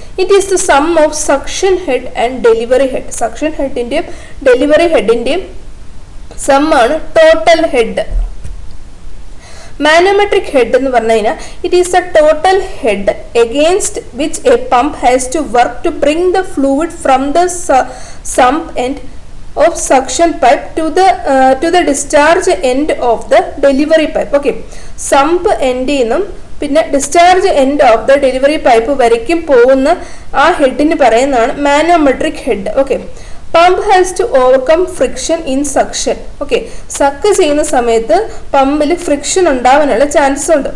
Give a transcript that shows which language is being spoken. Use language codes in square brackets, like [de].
[en] It is the sum of suction head and delivery head. [ml] Suction ഹെഡിന്റെയും delivery ഹെഡിന്റെയും some ആണ് total head. [en] manometric head [ml] എന്ന് പറഞ്ഞു കഴിഞ്ഞാൽ [en] It is the total head against which a pump has to work to bring the fluid from the sump and of suction pipe to the discharge end of the delivery pipe. Okay, sump end [ml] നിന്നും പിന്നെ [en] discharge end of the delivery pipe [ml] വരയ്ക്കും പോകുന്ന ആ ഹെഡിന് പറയുന്നതാണ് [en] Manometric head. Okay, pump has to overcome friction in suction. [ml] Okay, suck ചെയ്യുന്ന സമയത്ത് പമ്പിൽ friction ഉണ്ടാവാനുള്ള ചാൻസസ് ഉണ്ട്.